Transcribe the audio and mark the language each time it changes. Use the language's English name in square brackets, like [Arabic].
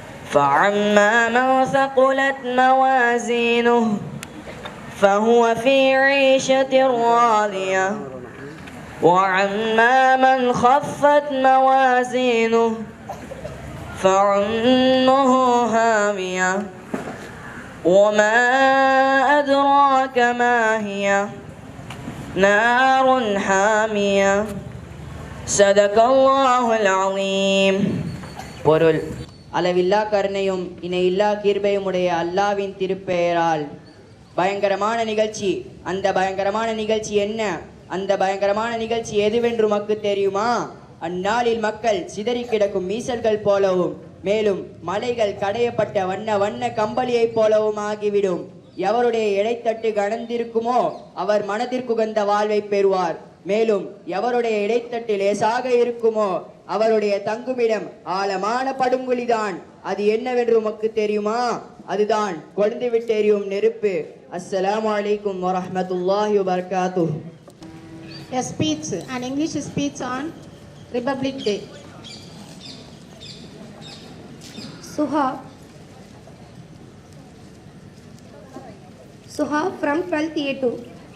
[Arabic] فأما من ثقلت موازينه فهو في عيشة راضية وأما من خفت موازينه فأمه هاوية وما أدراك ما هي نار حامية. صدق الله العظيم. [Tamil] பொருள்: அளவில்லா கருணையும் இணையில்லா கிருபையுமுடைய அல்லாவின் திருப்பெயரால். பயங்கரமான நிகழ்ச்சி. அந்த பயங்கரமான நிகழ்ச்சி என்ன? அந்த பயங்கரமான நிகழ்ச்சி எதுவென்று உமக்கு தெரியுமா? அந்நாளில் மக்கள் சிதறி கிடக்கும் மீசல்கள் போலவும் மேலும் மலைகள் கடையப்பட்ட வண்ண வண்ண கம்பளியை போலவும் ஆகிவிடும். எவருடைய இடைத்தட்டு கனந்திருக்குமோ அவர் மனதிற்குகந்த வாழ்வை பெறுவார். மேலும் எவருடைய இடைத்தட்டு லேசாக இருக்குமோ அவருடைய தங்குமிடம் ஆழமான படுங்குழிதான். அது என்னவென்று உமக்கு தெரியுமா? அதுதான் கொழுந்து விட்டு எரியும் நெருப்பு. [Arabic] அஸ்ஸலாமு அலைக்கும் வரஹ்மத்துல்லாஹி வபரகாத்துஹு. [English] A speech, an English speech on Republic Day. Suha from 12th A2.